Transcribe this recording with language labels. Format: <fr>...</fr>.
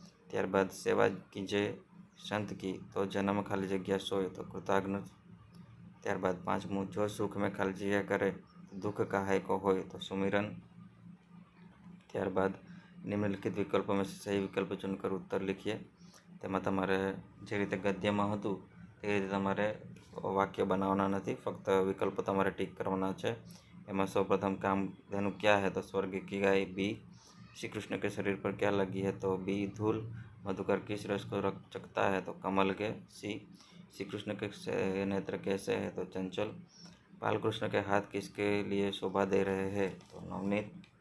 <gu>ત્યારબાદ</gu> <hi>सेवा कीजे संत की तो जन्म खाली जगह सोए तो कृताग्न.</hi> <gu>ત્યારબાદ 5મું</gu> <hi>जो सुख में खाली जगह करे तो दुख काहे को होय तो सुमिरन.</hi> <gu>ત્યારબાદ</gu> <hi>निम्नलिखित विकल्पों में से सही विकल्प चुनकर उत्तर लिखिए.</hi> <gu>તેમાં તમારે જે રીતે ગદ્યમાં હતું તે રીતે તમારે વાક્ય બનાવવાના નથી, ફક્ત વિકલ્પો તમારે ટીક કરવાના છે. એમાં સૌપ્રથમ</gu> <hi>कामधेनु क्या है तो स्वर्ग की गाय. बी श्री कृष्ण के शरीर पर क्या लगी है तो बी धूल. मधुकर किस रस को चखता है तो कमल के. सी श्री कृष्ण के नेत्र कैसे है तो चंचल. बालकृष्ण के हाथ किसके लिए शोभा दे रहे हैं तो नवनीत.</hi>